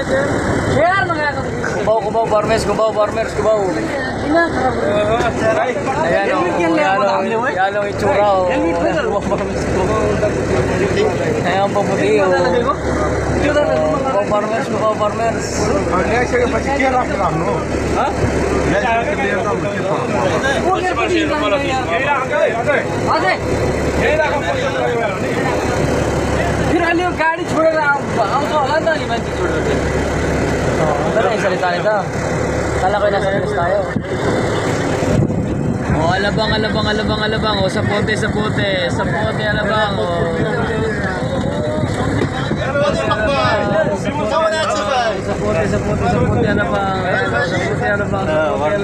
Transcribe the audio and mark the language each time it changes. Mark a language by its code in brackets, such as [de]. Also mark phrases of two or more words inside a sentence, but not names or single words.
[tl] Cubao farmers. Ayan o, yan ang itsura o. Ayan po puti o. Cubao farmers. [ne] फिर अलि यो गाडी छोडेर आउँछ होला नि त अलि मान्छे छोडेर [tl] Ano yung salita nito? Kala ko nasa news tayo. Oh, alabang. Oh, sa pote, alabang. Oh. Sa pote, alabang. Oh.